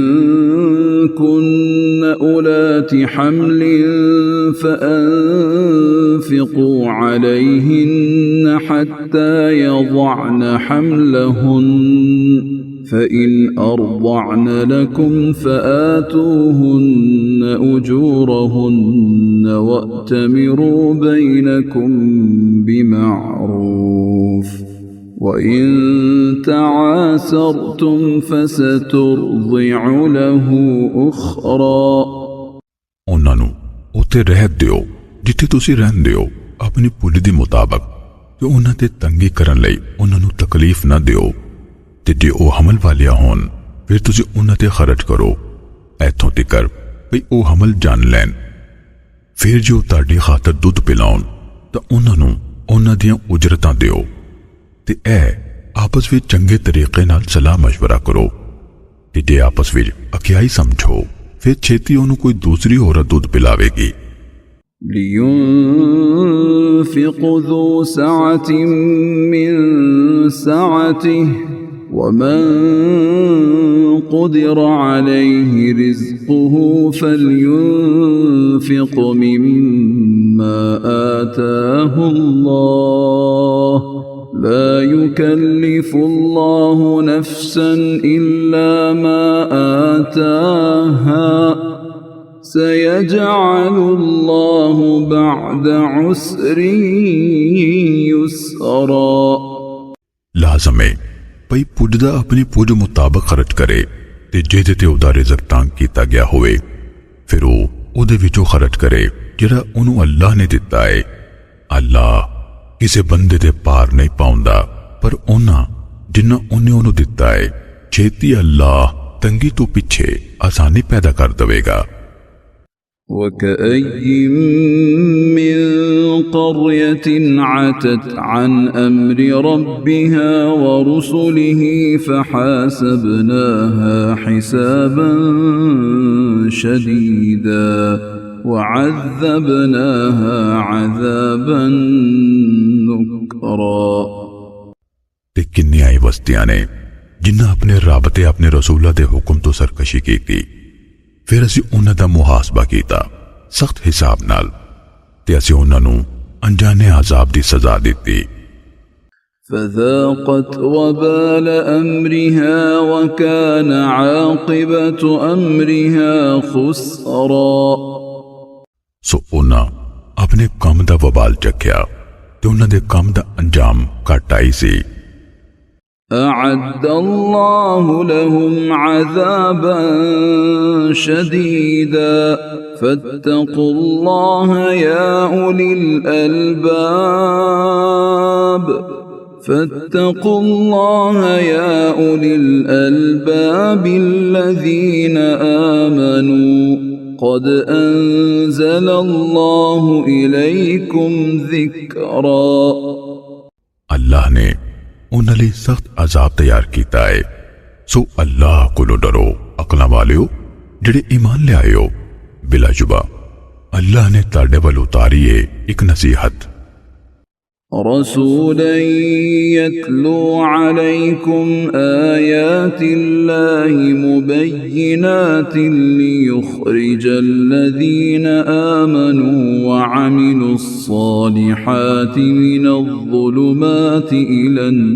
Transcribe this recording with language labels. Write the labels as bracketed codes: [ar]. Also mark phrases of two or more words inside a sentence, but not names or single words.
[ar] كن أولات حمل فأنفقوا عليهن حتى يضعن حملهن فإن أرضعن لكم فآتوهن أجورهن وأتمروا بينكم بمعروف وإن تعاسرتم فسترضع له أخرى। [pa] ਉਹਨਾਂ ਨੂੰ ਉੱਥੇ ਰਹਿ ਦਿਓ ਜਿੱਥੇ ਤੁਸੀਂ ਰਹਿੰਦੇ ਹੋ ਆਪਣੀ ਪੁੱਲ ਦੇ ਮੁਤਾਬਕ ਤੇ ਉਹਨਾਂ ਤੇ ਤੰਗੀ ਕਰਨ ਲਈ ਉਹਨਾਂ ਨੂੰ ਤਕਲੀਫ ਨਾ ਦਿਓ ਤੇ ਜੇ ਉਹ ਹਮਲ ਵਾਲਿਆਂ ਹੋਣ ਫਿਰ ਤੁਸੀਂ ਉਹਨਾਂ ਤੇ ਖਰਚ ਕਰੋ ਇੱਥੋਂ ਤੱਕ ਵੀ ਉਹ ਹਮਲ ਜਾਣ ਲੈਣ। ਫਿਰ ਜੋ ਤੁਹਾਡੀ ਖਾਤਰ ਦੁੱਧ ਪਿਲਾਉਣ ਤਾਂ ਉਹਨਾਂ ਨੂੰ ਉਹਨਾਂ ਦੀਆਂ ਉਜਰਤਾਂ ਦਿਓ ਤੇ ਇਹ ਆਪਸ ਵਿੱਚ ਚੰਗੇ ਤਰੀਕੇ ਨਾਲ ਸਲਾਹ ਮਸ਼ਵਰਾ ਕਰੋ ਤੇ ਜੇ ਆਪਸ ਵਿੱਚ ਅਕਿਆਈ ਸਮਝੋ ਫਿਰ ਛੇਤੀ ਉਹਨੂੰ ਕੋਈ ਦੂਸਰੀ ਔਰਤ ਦੁੱਧ ਪਿਲਾਵੇਗੀ। [ar] لينفق ذو سعة من سعته ومن قدر عليه رزقه فلينفق مما آتاه الله لا يكلف الله نفسا إلا ما آتاها سيجعل الله بعد عسر يسرا। [pa] ਲਾਜ਼ਮ ਹੈ ਭਈ ਪੁੱਜ ਦਾ ਆਪਣੀ ਪੁੱਜ ਮੁਤਾਬਕ ਖਰਚ ਕਰੇ ਤੇ ਜਿਹਦੇ ਤੇ ਉਹਦਾ ਰਿਜ਼ਕ ਤੰਗ ਕੀਤਾ ਗਿਆ ਹੋਵੇ ਫਿਰ ਉਹ ਉਹਦੇ ਵਿੱਚੋਂ ਖਰਚ ਕਰੇ ਜਿਹੜਾ ਉਹਨੂੰ ਅੱਲਾਹ ਨੇ ਦਿੱਤਾ ਹੈ। ਅੱਲਾਹ ਕਿਸੇ ਬੰਦੇ ਦੇ ਪਾਰ ਨਹੀਂ ਪਾਉਂਦਾ ਪਰ ਉਹਨਾਂ ਜਿੰਨਾ ਉਹਨੇ ਉਹਨੂੰ ਦਿੱਤਾ ਹੈ ਛੇਤੀ ਅੱਲਾਹ ਤੰਗੀ ਤੋਂ ਪਿੱਛੇ ਆਸਾਨੀ ਪੈਦਾ ਕਰ ਦੇਵੇਗਾ। [ar] وكأي من قرية عتت عن أمر ربها ورسله فحاسبناها حسابا شديدا وعذبناها عذابا نكرا۔ [pa] ਤੇ ਕਿੰਨੀਆਂ ਹੀ ਬਸਤੀਆਂ ਨੇ ਜਿਨ੍ਹਾਂ ਆਪਣੇ ਰੱਬ ਤੇ ਆਪਣੇ ਰਸੂਲਾਂ ਦੇ ਹੁਕਮ ਤੋਂ ਸਰਕਸ਼ੀ ਕੀਤੀ ਫਿਰ ਅਸੀਂ ਉਹਨਾਂ ਦਾ ਮੁਹਾਸਬਾ ਕੀਤਾ ਸਖਤ ਹਿਸਾਬ ਨਾਲ ਤੇ ਅਸੀਂ ਉਹਨਾਂ ਨੂੰ ਅਣਜਾਣੇ ਅਜ਼ਾਬ ਦੀ ਸਜ਼ਾ ਦਿੱਤੀ। [ar] فذاقت وبال أمرها وكان عاقبة أمرها خسرا۔ [pa] ਸੋ ਉਹਨਾਂ ਆਪਣੇ ਕੰਮ ਦਾ ਵਬਾਲ ਚੱਕਿਆ ਤੇ ਉਹਨਾਂ ਦੇ ਕੰਮ ਦਾ ਅੰਜਾਮ ਘਾਟਾ ਹੀ ਸੀ। [ar] أعد الله لهم عذابا شديدا فاتقوا الله يا أولي الألباب فاتقوا الله يا أولي الألباب الذين آمنوا قد أنزل الله إليكم ذكرا۔ [pa] ਅੱਲਾਹ ਨੇ ਉਹਨਾਂ ਲਈ ਸਖਤ ਅਜ਼ਾਬ ਤਿਆਰ ਕੀਤਾ ਹੈ ਸੋ ਅੱਲਾਹ ਕੋਲੋਂ ਡਰੋ ਅਕਲਾਂ ਵਾਲਿਓ ਜਿਹੜੇ ਈਮਾਨ ਲਿਆਇਓ। ਬਿਲਾਸ਼ੁਬਾ ਅੱਲਾਹ ਨੇ ਤੁਹਾਡੇ ਵੱਲ ਉਤਾਰੀ ਹੈ ਇੱਕ ਨਸੀਹਤ। [ar] رسولا يتلو عليكم آيات الله مبينات ليخرج الذين آمنوا وعملوا الصالحات من الظلمات إلى